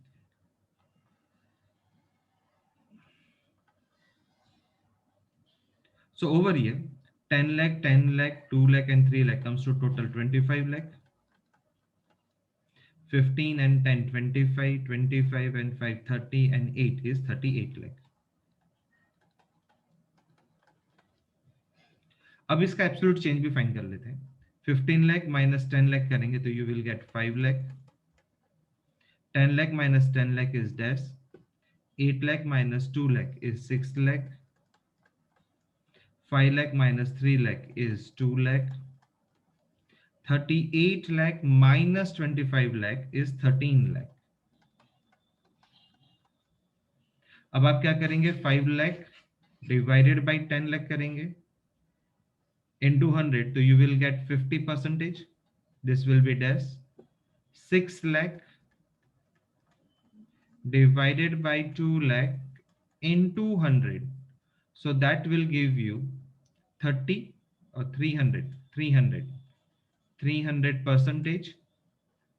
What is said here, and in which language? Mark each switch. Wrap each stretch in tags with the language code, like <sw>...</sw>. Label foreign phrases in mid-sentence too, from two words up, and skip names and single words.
<en>So over here, 10 lakh, 10 lakh, 2 lakh and 3 lakh comes to total 25 lakh. 15 and 10, 25, 25 and 5, 30 and 8 is 38 lakh.</en> <hi>अब इसका</hi> <en>absolute change</en> <hi>भी फाइंड कर लेते हैं.</hi> <en>15 lakh minus 10 lakh</en> <hi>करेंगे तो</hi> <en>you will get 5 lakh. 10 lakh minus 10 lakh is dash. 8 lakh minus 2 lakh is 6 lakh. 5 lakh minus 3 lakh is 2 lakh. 38 lakh minus 25 lakh is 13 lakh.</en> <hi>अब आप क्या करेंगे?</hi> <en>5 lakh divided by 10 lakh करेंगे into 100, तो you will get 50%. This will be dash. 6 lakh divided by 2 lakh into 100, so that will give you 30 or 300 percentage.</en>